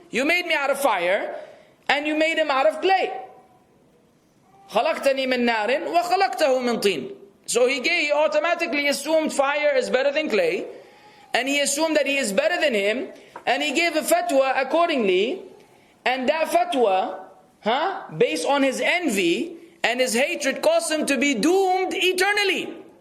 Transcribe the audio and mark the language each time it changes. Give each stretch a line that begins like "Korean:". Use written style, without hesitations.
English: You made me out of fire and you made him out of clay.
Arabic: خلقتني من نار وخلقته من طين.
English: So he automatically assumed fire is better than clay, and he assumed that he is better than him, and he gave a fatwa accordingly, and that fatwa, based on his envy and his hatred, caused him to be doomed eternally.